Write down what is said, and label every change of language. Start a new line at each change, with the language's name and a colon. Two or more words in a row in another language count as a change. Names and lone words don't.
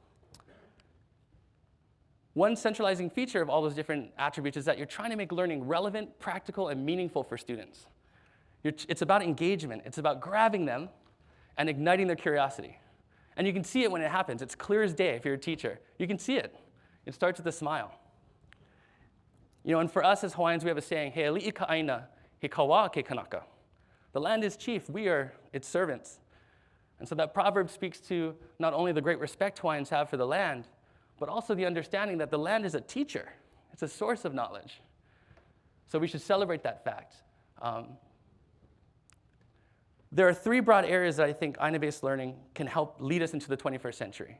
English: One centralizing feature of all those different attributes is that you're trying to make learning relevant, practical, and meaningful for students. It's about engagement. It's about grabbing them and igniting their curiosity. And you can see it when it happens. It's clear as day if you're a teacher. You can see it. It starts with a smile. And for us as Hawaiians, we have a saying,
Hawaiian: he ali'i ka aina, he kawa ke kanaka.
English: The land is chief, we are its servants. And so that proverb speaks to not only the great respect Hawaiians have for the land, but also the understanding that the land is a teacher. It's a source of knowledge. So we should celebrate that fact. There are three broad areas that I think Aina-based learning can help lead us into the 21st century.